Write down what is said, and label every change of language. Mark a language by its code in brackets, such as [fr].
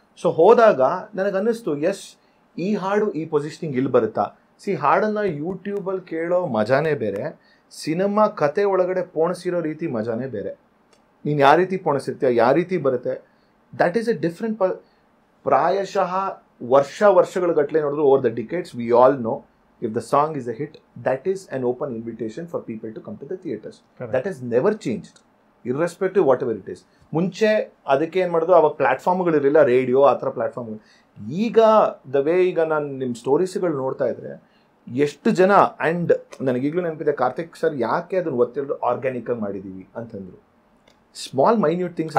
[kn] So ಹೋದಾಗ ನನಗೆ ಅನ್ನಿಸ್ತು, ಎಸ್ ಈ ಹಾಡು ಈ ಪೊಸಿಷನಿಂಗ್ ಇಲ್ಲಿ ಬರುತ್ತಾ. ಹಾಡನ್ನು ಯೂಟ್ಯೂಬಲ್ಲಿ ಕೇಳೋ ಮಜಾನೇ ಬೇರೆ, ಸಿನಿಮಾ ಕತೆ ಒಳಗಡೆ ಪೋಣಿಸಿರೋ ರೀತಿ ಮಜಾನೇ ಬೇರೆ. ನೀನು ಯಾವ ರೀತಿ ಪೋಣಿಸಿರ್ತೀಯ, ಯಾವ ರೀತಿ ಬರುತ್ತೆ, [en] That is a different. [kn] ಪ್ರಾಯಶಃ ವರ್ಷಗಳ ಗಟ್ಟಲೆ ನೋಡಿದ್ರು [en] Over the decades we all know if the song is a hit, that is an open invitation for people to come to the theatres. Correct. That has never changed, irrespective whatever it is. [kn] ಮುಂಚೆ ಅದಕ್ಕೆ ಏನು ಮಾಡೋದು, ಅವಾಗ ಪ್ಲ್ಯಾಟ್ಫಾರ್ಮ್ಗಳಿರಲಿಲ್ಲ, radio ಆ ಥರ ಪ್ಲ್ಯಾಟ್ಫಾರ್ಮ್ಗಳು. ಈಗ the way ಈಗ ನಾನು ನಿಮ್ಮ ಸ್ಟೋರೀಸ್ಗಳು ನೋಡ್ತಾ ಇದ್ರೆ ಎಷ್ಟು ಜನ, ಆ್ಯಂಡ್ ನನಗೀಗಲೂ ನೆನಪಿದೆ ಕಾರ್ತಿಕ್ ಸರ್ ಯಾಕೆ ಅದನ್ನು ಒತ್ತಿರೋದು ಆರ್ಗ್ಯಾನಿಕ್ ಆಗಿ ಮಾಡಿದ್ದೀವಿ ಅಂತಂದ್ರು. [en] small minute things